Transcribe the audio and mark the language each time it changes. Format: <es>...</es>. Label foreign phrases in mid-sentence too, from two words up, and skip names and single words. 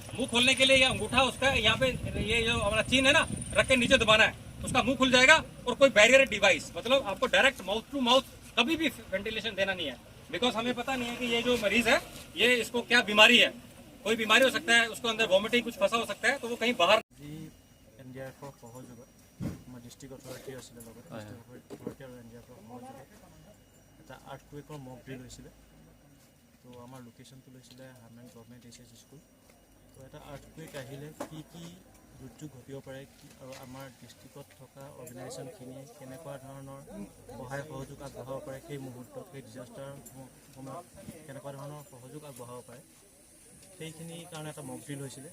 <hi>मुंह खोलने के लिए ये अंगूठा उसका यहाँ पे, ये जो हमारा चीन है ना, रख के नीचे दबाना है, उसका मुंह खुल जाएगा। और कोई</hi> <en>barrier device,</en> <hi>मतलब आपको</hi> <en>direct mouth to mouth</en> <hi>कभी भी वेंटिलेशन देना नहीं है, बिकॉज हमें पता नहीं है कि ये जो मरीज है ये इसको क्या बीमारी है। कोई बीमारी हो सकता है, उसको अंदर वॉमिटिंग कुछ फंसा हो सकता है, तो वो कहीं बाहर।</hi> <as>NDRFৰ সহযোগত আমাৰ</as> <en>district authority</en> <as>আছিলে, লগত</as> <en>district authority</en> <as>আৰু NDRFৰ সহযোগত এটা আৰ্থকুৱেকৰ</as> <en>mock drill</en> <as>হৈছিলে। তো আমাৰ লোকেশ্যনটো লৈছিলে হাৰমেন গভৰ্ণমেণ্ট HS স্কুল। তো এটা আৰ্থকুৱেক আহিলে কি কি দুৰ্যোগ ঘটিব পাৰে, আৰু আমাৰ ডিষ্ট্ৰিক্টত থকা অৰ্গেনাইজেশ্যনখিনিয়ে কেনেকুৱা ধৰণৰ সহায় সহযোগ আগবঢ়াব পাৰে, সেই মুহূৰ্তত সেই ডিজাষ্টাৰ সময়ত কেনেকুৱা ধৰণৰ সহযোগ আগবঢ়াব পাৰে, সেইখিনিৰ কাৰণে এটা</as> <en>mock drill</en> <as>হৈছিলে।</as>